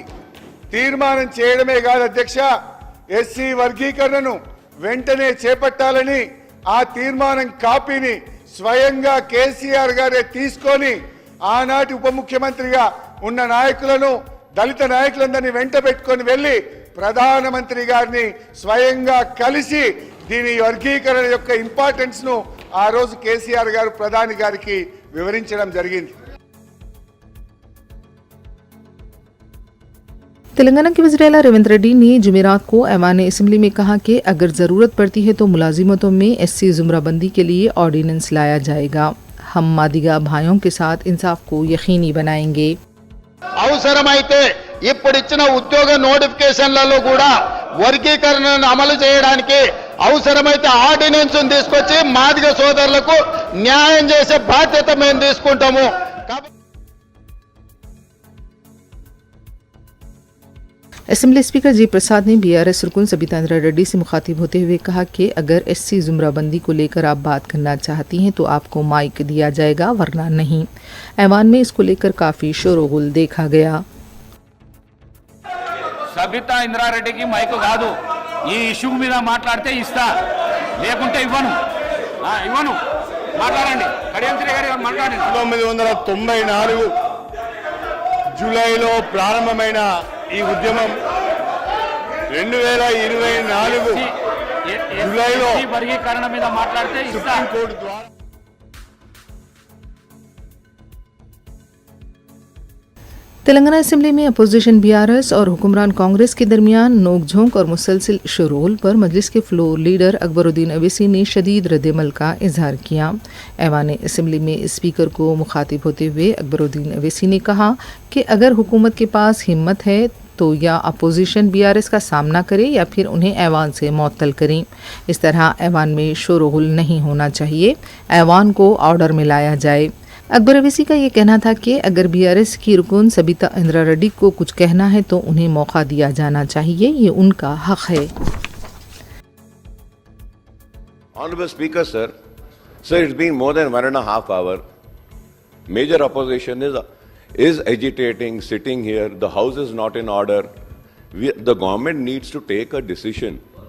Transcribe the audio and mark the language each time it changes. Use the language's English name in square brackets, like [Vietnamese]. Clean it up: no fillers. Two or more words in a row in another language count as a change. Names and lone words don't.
[Telugu] తీర్మానం చేయడమే కాదు అధ్యక్ష, ఎస్సీ వర్గీకరణను వెంటనే చేపట్టాలని ఆ తీర్మానం కాపీని స్వయంగా కేసీఆర్ గారే తీసుకొని ఆనాటి ఉప ముఖ్యమంత్రిగా ఉన్న నాయకులను, దళిత నాయకులందరినీ వెంట పెట్టుకొని వెళ్ళి ప్రధానమంత్రి గారిని స్వయంగా కలిసి దీని వర్గీకరణ యొక్క ఇంపార్టెన్స్ ను ఆ రోజు కేసీఆర్ గారు ప్రధాని గారికి వివరించడం జరిగింది. [Urdu] تلنگانہ کے وزیر اعلیٰ ریونت ریڈی نے جمعرات کو ایوان اسمبلی میں کہا کہ اگر ضرورت پڑتی ہے تو ملازمتوں میں ایس سی زمرہ بندی کے لیے آرڈیننس لایا جائے گا. ہم مادیگا بھائیوں کے ساتھ انصاف کو یقینی بنائیں گے. [Telugu] అవసరమైతే ఇప్పుడు ఇచ్చిన ఉద్యోగ నోటిఫికేషన్లలో కూడా వర్గీకరణను అమలు చేయడానికి అవసరమైతే ఆర్డినెన్స్ తీసుకొచ్చి మాదిగ సోదరులకు న్యాయం చేసే బాధ్యత మేము తీసుకుంటాము. [Urdu] اسمبلی اسپیکر جی پرساد نے بی آر ایس رکن سبیتا اندرا ریڈی سے مخاطب ہوتے ہوئے کہا کہ اگر ایس سی زمرہ بندی کو لے کر آپ بات کرنا چاہتی ہیں تو آپ کو مائک دیا جائے گا، ورنہ نہیں. ایوان میں اس کو لے کر کافی شورغل دیکھا گیا. [Telugu] సబితా ఇంద్రారెడ్డికి మైకు కాదు, ఈ ఇష్యూ మీద మాట్లాడితే ఇస్తా, లేకుంటే ఇవ్వను. 1994 జూలైలో ప్రారంభమైన ఈ ఉద్యమం 2024 జూలైలో వర్గీకరణ మీద మాట్లాడితే సుప్రీంకోర్టు ద్వారా [Urdu] تلنگانہ اسمبلی میں اپوزیشن بی آر ایس اور حکمران کانگریس کے درمیان نوک جھونک اور مسلسل شورغل پر مجلس کے فلور لیڈر اکبر الدین اویسی نے شدید ردعمل کا اظہار کیا. ایوان اسمبلی میں اسپیکر کو مخاطب ہوتے ہوئے اکبر الدین اویسی نے کہا کہ اگر حکومت کے پاس ہمت ہے تو یا اپوزیشن بی آر ایس کا سامنا کرے یا پھر انہیں ایوان سے معطل کریں. اس طرح ایوان میں شورغل نہیں ہونا چاہیے، ایوان کو آرڈر میں لایا جائے. اکبر اویسی کا یہ کہنا تھا کہ اگر بی آر ایس کی رکن سبیتا اندرا ریڈی کو کچھ کہنا ہے تو انہیں موقع دیا جانا چاہیے، یہ ان کا حق ہے. [English] Honorable Speaker, sir, it's been more than 1.5 hours. Major opposition is agitating, sitting here. The house is not in order. The government needs to take a decision.